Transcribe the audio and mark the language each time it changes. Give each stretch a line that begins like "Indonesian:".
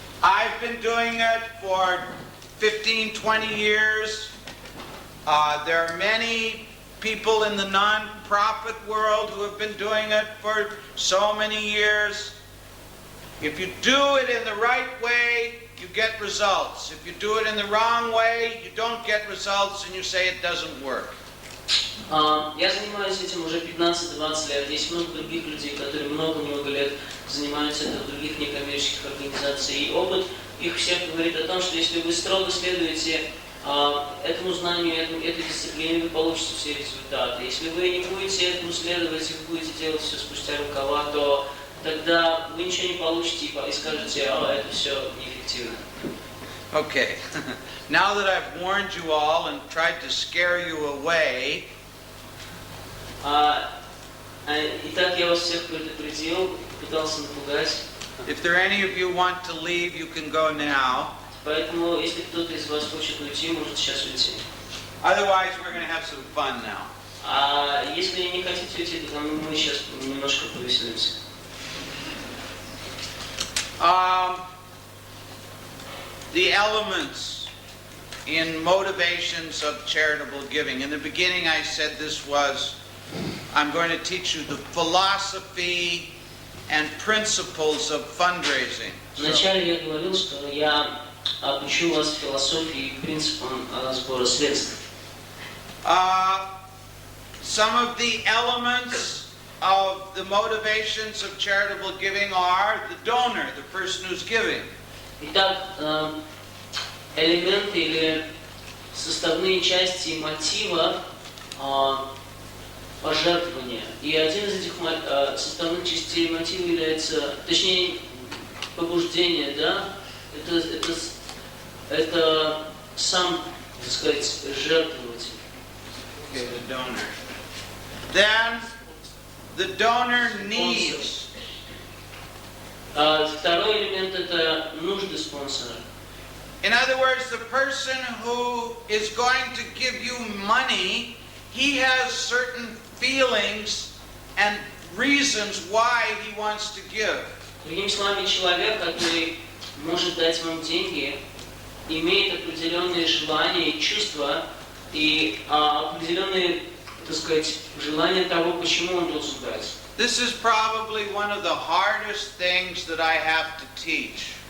English: I've been doing it for 15, 20 years. There are many people in the non-profit world who have been doing it for so many years. If you do it in the right way, you get results. If you do it in the wrong way, you don't get results and you say it doesn't work.
Russian: Я занимаюсь этим уже 15-20 лет. Есть много других людей, которые много-много лет занимаются этим в других некоммерческих организациях. И опыт их всех говорит о том, что если вы строго следуете этому знанию, этой дисциплине, вы получите все результаты. Если вы не будете этому следовать, и вы будете делать все спустя рукава, то тогда вы ничего не получите и скажете, это все неэффективно.
English: Okay. Now that I've warned you all and tried to scare you away,
Russian: Итак, я вас всех предупредил, пытался напугать.
English: If there are any of you want to leave, you can go now.
Russian: Поэтому, если кто-то из вас хочет уйти, может сейчас уйти.
English: Otherwise, we're going to have some fun now.
Russian: А если не хотите уйти, то мы сейчас немножко повеселимся.
English: The elements in motivations of charitable giving. In the beginning, I said this was, I'm going to teach you the philosophy and principles of fundraising.
Russian: Вначале я говорил, что я обучу вас философии и принципам сбора средств.
English: Some of the elements of the motivations of charitable giving are the donor, the person who's giving.
Russian: Итак, элементы или составные части мотива пожертвования. И один из этих составных частей мотива является, точнее, побуждение, да? Это сам, так сказать, жертвователь.
English: Okay, the donor. Then the donor needs.
Russian: Второй элемент это нужды спонсора.
English: In other words, the person who is going to give you money, he has certain feelings and reasons why he wants to give.
Russian: Другими словами, человек, который может дать вам деньги, имеет определенные желания и чувства и определенные, так сказать, желания того, почему он должен дать.
English: This is probably one of the hardest things that I have to teach.